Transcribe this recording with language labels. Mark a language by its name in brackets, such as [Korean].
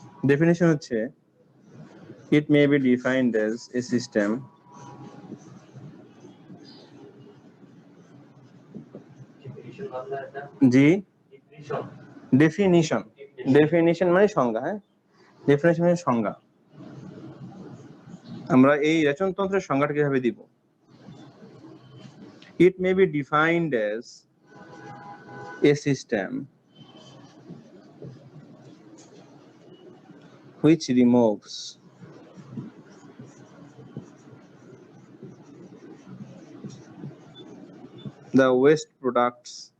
[English] Definition হচ্ছে it may be defined as a system [Bangla] G definition মানে সংজ্ঞা। হ্যাঁ, ডেফিনিশন মানে সংজ্ঞা। আমরা এই রেচনতন্ত্রের সংজ্ঞাটা কিভাবে দিব? [English] It may be defined as a system which removes the waste products